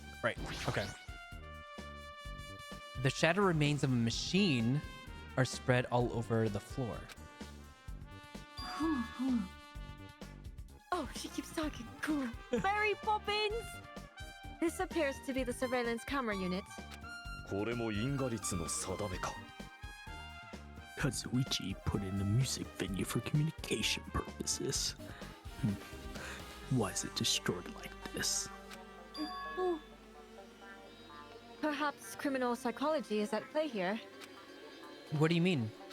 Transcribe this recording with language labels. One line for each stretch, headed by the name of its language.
English: Right. Okay. The shadow remains of a machine are spread all over the floor. Oh, she keeps talking. Cool. Mary Poppins! This appears to be the surveillance camera unit.
Japanese: これも因果律の定めか
English: Kazuichi put in the music venue for communication purposes. Why is it destroyed like this? Oh. Perhaps criminal psychology is at play here. What do you mean?